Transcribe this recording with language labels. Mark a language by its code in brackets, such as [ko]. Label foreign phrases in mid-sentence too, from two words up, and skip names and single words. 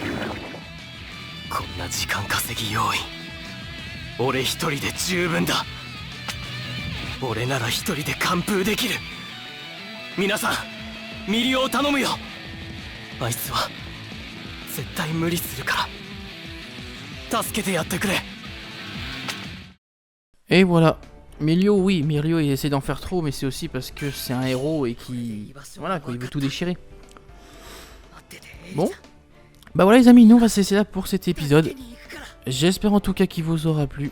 [ja] こんな時間稼ぎ要員、俺一人で十分だ。俺なら一人で完封できる。皆さんミリオを頼むよ。あいつは絶対無理するから助けてやってくれ。 [fr] Et voilà. Milio, oui, Milio il essaie d'en faire trop, mais c'est aussi parce que c'est un héros et qui... Voilà quoi, il veut tout déchirer. Bon. Bah voilà les amis, nous on va se laisser là pour cet épisode. J'espère en tout cas qu'il vous aura plu.